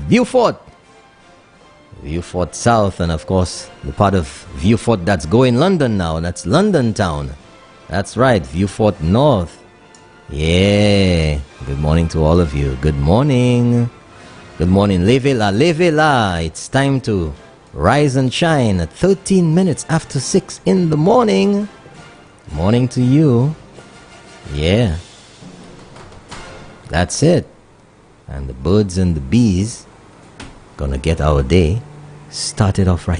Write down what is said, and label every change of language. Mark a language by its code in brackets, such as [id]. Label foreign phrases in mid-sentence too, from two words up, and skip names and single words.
[en] Viewfort! Viewfort South, and of course, the part of Viewfort that's going London now. That's London town. That's right, Viewfort North. Yeah. Good morning to all of you. Good morning. Good morning. [ht] Leve la, leve la. [en] It's time to rise and shine at 13 minutes after 6 in the morning. Morning to you. Yeah. That's it. And the birds and the bees gonna get our day started off right.